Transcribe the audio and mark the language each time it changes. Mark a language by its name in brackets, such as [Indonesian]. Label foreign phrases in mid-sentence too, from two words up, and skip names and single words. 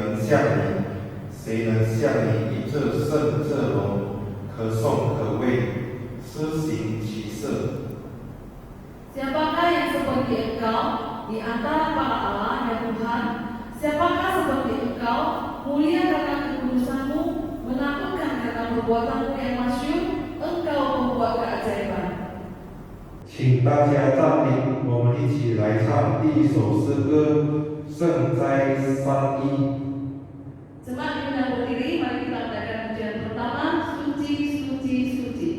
[Chinese] 像你？谁能像你以这圣这荣，可颂可畏，施行其事？ [Indonesian] Siapakah yang seperti engkau di antara para Allah ya Tuhan? Siapakah seperti engkau, mulia karena kekudusanmu, menakutkan karena perbuatanmu yang masyhur, engkau membuat keajaiban. [Chinese] 请大家站立，我们一起来唱第一首诗歌《圣哉三一》。 [Indonesian] Jemaat diundang berdiri, mari kita adakan pujian pertama, Suci, Suci, Suci.